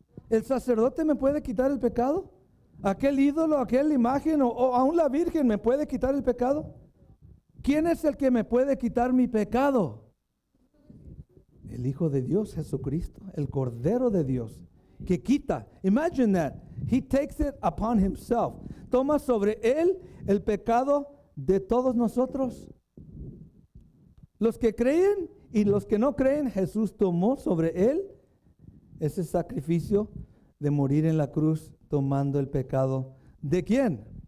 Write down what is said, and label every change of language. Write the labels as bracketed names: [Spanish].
[Spanish] ¿El sacerdote me puede quitar el pecado? ¿Aquel ídolo, aquella imagen o aún la Virgen me puede quitar el pecado? ¿Quién es el que me puede quitar mi pecado? El Hijo de Dios, Jesucristo, el Cordero de Dios, que quita. [English] Imagine that. He takes it upon himself. [Spanish] Toma sobre él el pecado de todos nosotros. Los que creen y los que no creen, Jesús tomó sobre él ese sacrificio de morir en la cruz, tomando el pecado. ¿De quién?